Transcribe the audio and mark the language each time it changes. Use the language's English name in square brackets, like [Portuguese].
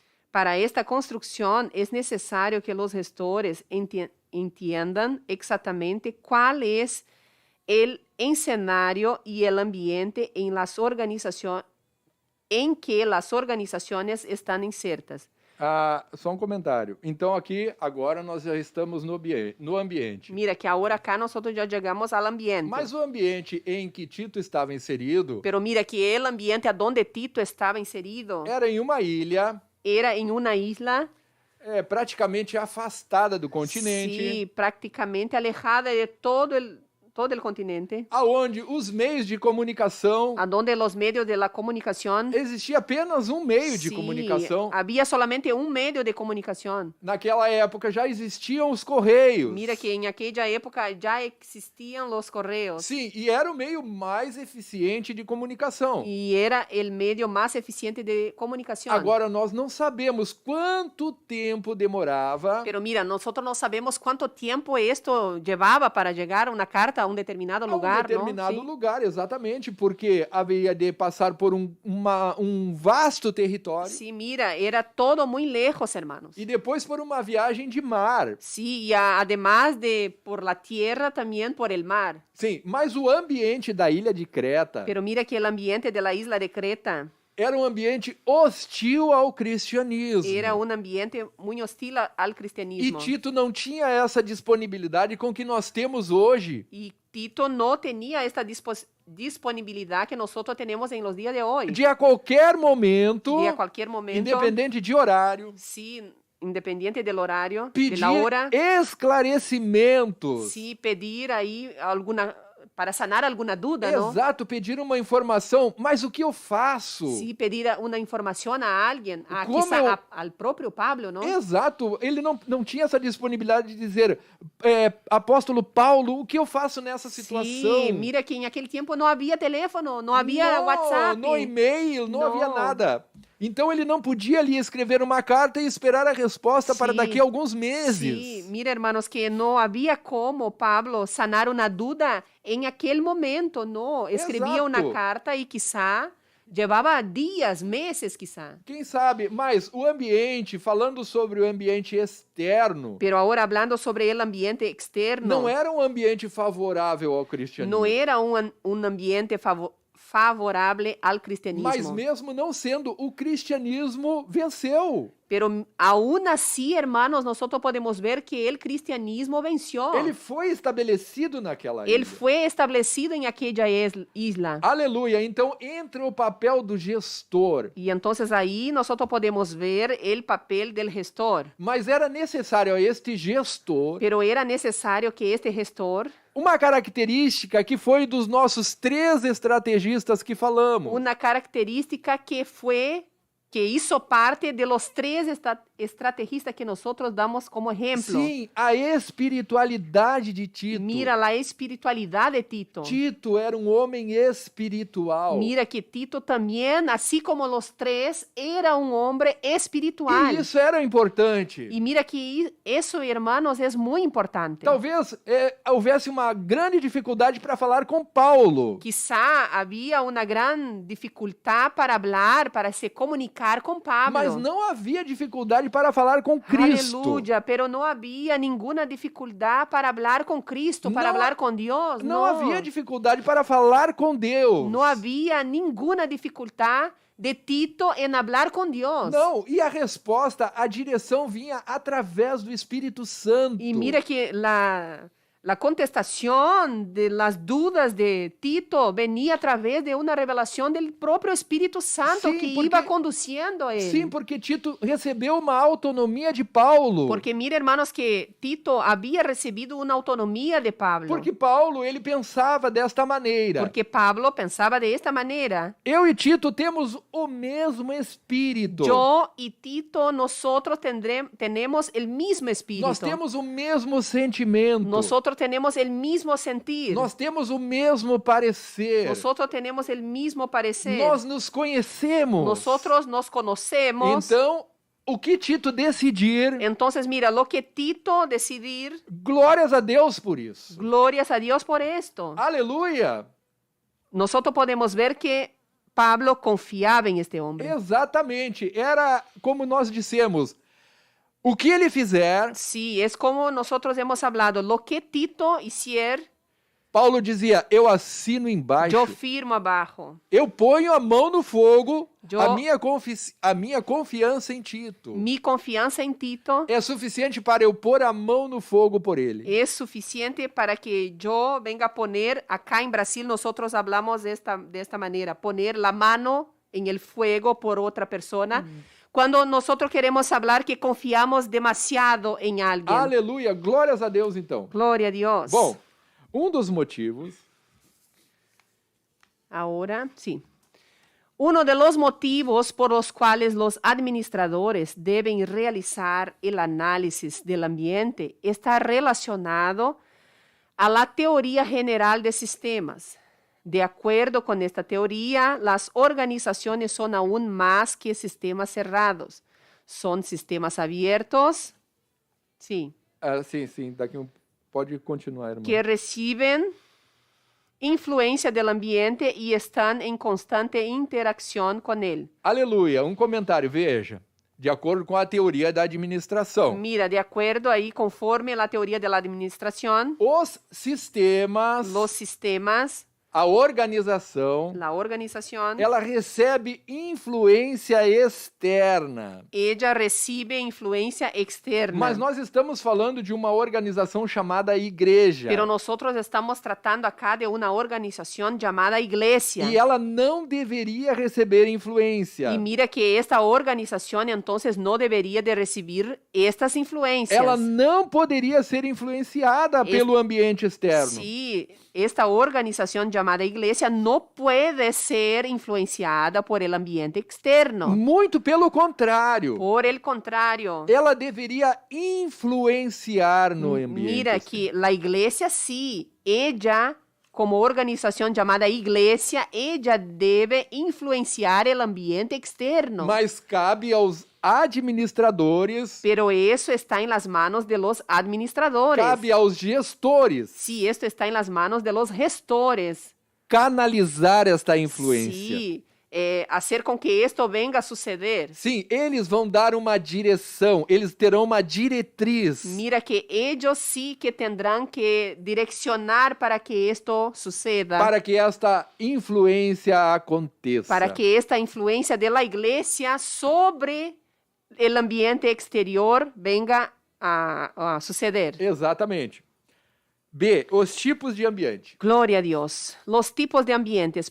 [Spanish] Para esta construcción es necesario que los gestores entiendan exactamente cuál es el escenario y el ambiente en las organizaciones en que las organizaciones están insertas. [Portuguese] Só um comentário. Então aqui, agora nós já estamos no ambiente. [Spanish] Mira que ahora acá nosotros ya llegamos al ambiente. [Portuguese] Mas o ambiente em que Tito estava inserido [Spanish] Pero mira que el ambiente a donde Tito estaba inserido [Portuguese] era em uma ilha [Spanish] era en una isla, [Portuguese] praticamente afastada do continente, [Spanish] sí, prácticamente alejada de todo el continente, [Portuguese] aonde os meios de comunicação [Spanish] a donde los medios de la comunicación, [Portuguese] existia apenas um meio de [Spanish] sí, [Portuguese] comunicação. [Spanish] había solamente un medio de comunicación. [Portuguese] Naquela época já existiam os correios. [Spanish] Mira que en aquella época ya existían los correos. [Portuguese] Sim, e era o meio mais eficiente de comunicação. [Spanish] Y era el medio más eficiente de comunicación. [Portuguese] Agora nós não sabemos quanto tempo demorava [Spanish] Pero mira, nosotros no sabemos cuánto tiempo esto llevaba para llegar una carta a un determinado lugar, [Portuguese] a um determinado [Spanish] ¿no? Sí. [Portuguese] lugar, exatamente, porque havia de passar por um vasto território [Spanish] Sí, mira, era todo muy lejos, hermanos. [Portuguese] e depois por uma viagem de mar. [Spanish] Sí, y además de por la tierra, también por el mar. [Portuguese] Sim, mas o ambiente da ilha de Creta [Spanish] Pero mira que el ambiente de la isla de Creta [Portuguese] era um ambiente hostil ao cristianismo. [Spanish] era un ambiente muy hostil al [Portuguese] E [Spanish] cristianismo. [Portuguese] Tito não tinha essa disponibilidade com que nós temos hoje. [Spanish] Y Tito no tenía esta disponibilidad que nosotros tenemos en los días de hoy. [Portuguese] De a qualquer momento, [Spanish] De a cualquier momento, [Portuguese] independente de horário, [Spanish] sí, independiente del horario, de [Portuguese] pedir [Spanish] la hora, [Portuguese] esclarecimentos. [Spanish] sí, pedir ahí para sanar alguna duda, ¿no? [Portuguese] Exato, pedir uma informação, mas o que eu faço? [Spanish] Sí, pedir una información a alguien, ¿Cómo? quizá al propio Pablo, ¿no? [Portuguese] Exato, ele não tinha essa disponibilidade de dizer, apóstolo Paulo, o que eu faço nessa situação? [Spanish] Sí, mira que en aquel tiempo no había teléfono, no había WhatsApp. [Portuguese] No e-mail, não Não. havia nada. Então ele não podia ali escrever uma carta e esperar a resposta para [Spanish] Sí. [Portuguese] daqui a alguns meses. [Spanish] Sí, mira, hermanos, que no había como Pablo sanar una duda en aquel momento, no. Escribía [Portuguese] Exato. [Spanish] una carta y quizá Llevaba días, meses quizá. [Portuguese] Quem sabe, mas o ambiente, falando sobre o ambiente externo, [Spanish] Pero ahora hablando sobre el ambiente externo, [Portuguese] não era um ambiente favorável ao cristianismo. [Spanish] no era un ambiente favorable al [Portuguese] Mas [Spanish] cristianismo. [Portuguese] mesmo não sendo, o cristianismo venceu. [Spanish] Pero aún así, hermanos, nosotros podemos ver que el cristianismo venció. [Portuguese] Ele foi estabelecido naquela [Spanish] Él [Portuguese] ilha. [Spanish] fue establecido en aquella isla. [Portuguese] Aleluia. Então, entra o papel do gestor. [Spanish] Y entonces ahí nosotros podemos ver el papel del gestor. [Portuguese] Mas era necessário a este gestor [Spanish] Pero era necesario que este gestor, [Portuguese] uma característica que foi dos nossos 3 estrategistas que falamos. [Spanish] una característica que hizo parte de los 3 estrategistas que nosotros damos como ejemplo. [Portuguese] Sim, a espiritualidade de Tito. [Spanish] Mira la espiritualidad de Tito. [Portuguese] Tito era um homem espiritual. [Spanish] Mira que Tito también, así como los 3, era un hombre espiritual. [Portuguese] E isso era importante. [Spanish] Y mira que eso, hermanos, es muy importante. [Portuguese] Talvez houvesse uma grande dificuldade para falar com Paulo. [Spanish] Quizá había una gran dificultad para hablar, para se comunicar con Pablo. [Portuguese] Mas não havia dificuldade para falar com Cristo. [Spanish] Aleluya, pero no había ninguna dificultad para hablar con Cristo, para No, hablar con Dios. [Portuguese] Não havia dificuldade para falar com Deus. [Spanish] No había ninguna dificultad de Tito en hablar con Dios. [Portuguese] Não, e a resposta, a direção vinha através do Espírito Santo. [Spanish] Y mira que la contestación de las dudas de Tito venía a través de una revelación del propio Espíritu Santo [Portuguese] Sim, [Spanish] que [Portuguese] porque- [Spanish] iba conduciendo a él. [Portuguese] Sim, porque Tito recebeu uma autonomia de Paulo. [Spanish] Porque mira, hermanos, que Tito había recibido una autonomía de Pablo. [Portuguese] Porque Paulo, ele pensava desta maneira. [Spanish] Porque Pablo pensaba de esta manera. [Portuguese] Eu e Tito temos o mesmo Espírito. [Spanish] Yo y Tito, nosotros tenemos el mismo espíritu. [Portuguese] Nós temos o mesmo sentimento. [Spanish] Nosotros tenemos el mismo sentir. [Portuguese] Nós temos o mesmo parecer. [Spanish] Nosotros tenemos el mismo parecer. [Portuguese] Nós nos conhecemos. [Spanish] Nosotros nos conocemos. [Portuguese] Então, o que Tito decidir, [Spanish] Entonces, mira, lo que Tito decidir, [Portuguese] glórias a Deus por isso. [Spanish] glorias a Dios por esto. [Portuguese] Aleluia! [Spanish] Nosotros podemos ver que Pablo confiaba en este hombre. [Portuguese] Exatamente. Era como nós dissemos, o que ele fizer, [Spanish] Sí, es como nosotros hemos hablado. Lo que Tito hiciera, [Portuguese] Paulo dizia, eu assino embaixo. [Spanish] yo firmo abajo. [Portuguese] Eu ponho a mão no fogo, Eu- a minha confiança em Tito. [Spanish] Mi confianza en Tito [Portuguese] É suficiente para eu pôr a mão no fogo por ele. [Spanish] es suficiente para que yo venga a poner, acá en Brasil nosotros hablamos de esta manera, poner la mano en el fuego por otra persona. Cuando nosotros queremos hablar que confiamos demasiado en alguien. [Portuguese] Aleluia, glórias a Deus então. [Spanish] Gloria a Dios. [Portuguese] Bom, dos motivos [Spanish] Ahora, sí. Uno de los motivos por los cuales los administradores deben realizar el análisis del ambiente está relacionado a la teoría general de sistemas. De acuerdo con esta teoría, las organizaciones son aún más que sistemas cerrados. Son sistemas abiertos, sí, [Portuguese] sim, daqui pode continuar, irmão. [Spanish] que reciben influencia del ambiente y están en constante interacción con él. [Portuguese] Aleluia, comentário, veja. De acordo com a teoria da administração, [Spanish] Mira, de acuerdo ahí, conforme la teoría de la administración, [Portuguese] os sistemas, [Spanish] los sistemas, [Portuguese] a organização, [Spanish] la organización, [Portuguese] ela recebe influência externa. [Spanish] ella recibe influencia externa. [Portuguese] Mas nós estamos falando de uma organização chamada igreja. [Spanish] Pero nosotros estamos tratando acá de una organización llamada iglesia. [Portuguese] E ela não deveria receber influência. [Spanish] Y mira que esta organización entonces no debería de recibir estas influencias. [Portuguese] Ela não poderia ser influenciada pelo ambiente externo. [Spanish] Sí, esta organización llamada iglesia no puede ser influenciada por el ambiente externo. [Portuguese] Muito pelo contrário. [Spanish] Por el contrario, [Portuguese] Ela deveria influenciar no ambiente. [Spanish] mira que la iglesia sí, ella como organización llamada iglesia, ella debe influenciar el ambiente externo. [Portuguese] Mas cabe aos administradores, [Spanish] Pero eso está en las manos de los administradores. [Portuguese] cabe aos gestores [Spanish] Sí, esto está en las manos de los gestores. [Portuguese] canalizar esta influência. [Spanish] Sí, hacer com que esto venga a suceder. [Portuguese] Sim, eles vão dar uma direção, eles terão uma diretriz. [Spanish] Mira que ellos sí que tendrán que direccionar para que esto suceda. [Portuguese] Para que esta influência aconteça. [Spanish] Para que esta influencia de la iglesia sobre el ambiente exterior venga a suceder. [Portuguese] Exatamente. B, os tipos de ambiente. [Spanish] Gloria a Dios. Los tipos de ambientes.